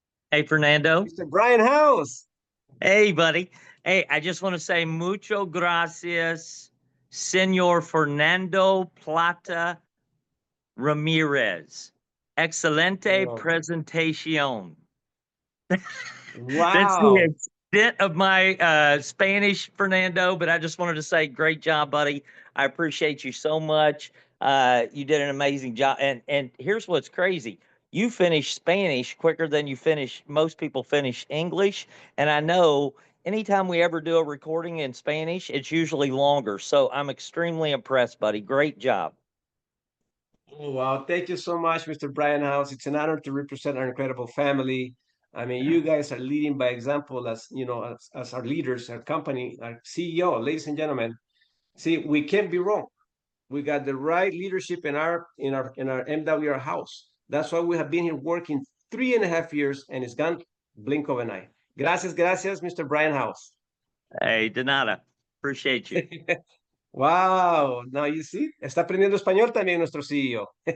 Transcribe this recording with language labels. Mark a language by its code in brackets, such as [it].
[en] Hey, Fernando. Mr. Brian House. Hey, buddy. Hey, I just want to say [es] mucho gracias, [en] Señor Fernando Plata Ramirez. [es] Excelente presentación. [en] Wow. That's the extent of my Spanish, Fernando, but I just wanted to say great job, buddy. I appreciate you so much. You did an amazing job. And here's what's crazy. You finish Spanish quicker than most people finish English. And I know anytime we ever do a recording in Spanish, it's usually longer. So I'm extremely impressed, buddy. Great job. Oh, wow. Thank you so much, Mr. Brian House. It's an honor to represent our incredible family. I mean, you guys are leading by example as, you know, as our leaders, our company, our CEO, ladies and gentlemen. See, we can't be wrong. We got the right leadership in our MWR house. That's why we have been here working 3.5 years and it's gone blink of an eye. [es] Gracias, Mr. Brian House. [en] Hey, [es] de nada. [en] Appreciate you. Wow, now you see, [es] está aprendiendo español también nuestro CEO.